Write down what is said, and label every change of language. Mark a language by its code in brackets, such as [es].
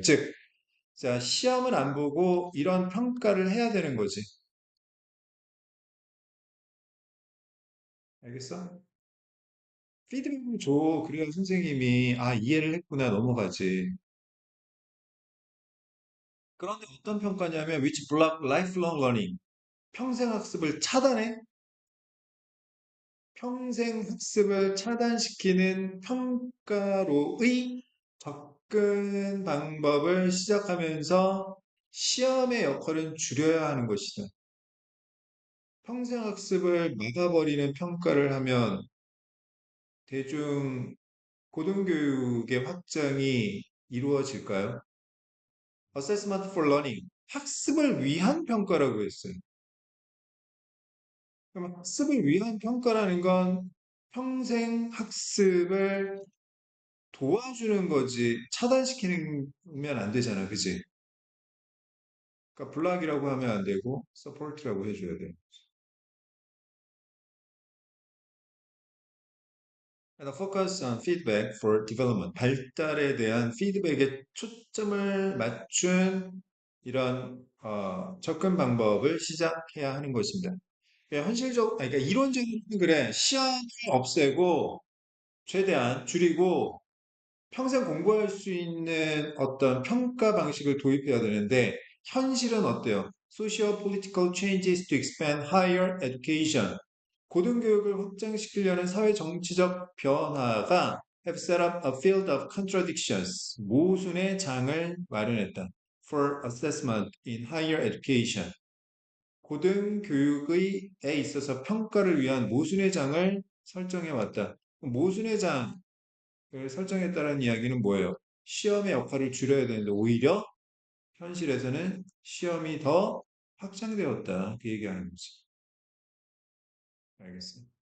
[ko] 즉, 자, 시험을 안 보고 이런 평가를 해야 되는 거지. 알겠어? 피드백을 줘. 그래야 선생님이, 아, 이해를 했구나, 넘어가지. 그런데 어떤 평가냐면, [en] which block lifelong learning. [ko] 평생 학습을 차단해? 평생 학습을 차단시키는 평가로의 접근 방법을 시작하면서 시험의 역할은 줄여야 하는 것이다. 평생 학습을 막아버리는 평가를 하면 대중 고등교육의 확장이 이루어질까요? Assessment for Learning, 학습을 위한 평가라고 했어요. 그럼 학습을 위한 평가라는 건 평생 학습을 도와주는 거지 차단시키면 안 되잖아, 그지? 그러니까 블락이라고 하면 안 되고 서포트라고 해줘야 돼. [en] And focus on feedback for development. [ko] 발달에 대한 피드백에 초점을 맞춘 이런 접근 방법을 시작해야 하는 것입니다. 그러니까 이론적으로 그래. 시험을 없애고 최대한 줄이고 평생 공부할 수 있는 어떤 평가 방식을 도입해야 되는데 현실은 어때요? [en] Social political changes to expand higher education. [ko] 고등교육을 확장시키려는 사회 정치적 변화가 [en] have set up a field of contradictions. [ko] 모순의 장을 마련했다. [en] For assessment in higher education. [ko] 고등교육에 있어서 평가를 위한 모순의 장을 설정해 왔다. 모순의 장을 설정했다는 이야기는 뭐예요? 시험의 역할을 줄여야 되는데 오히려 현실에서는 시험이 더 확장되었다. 그 얘기하는 거지. 알겠어요.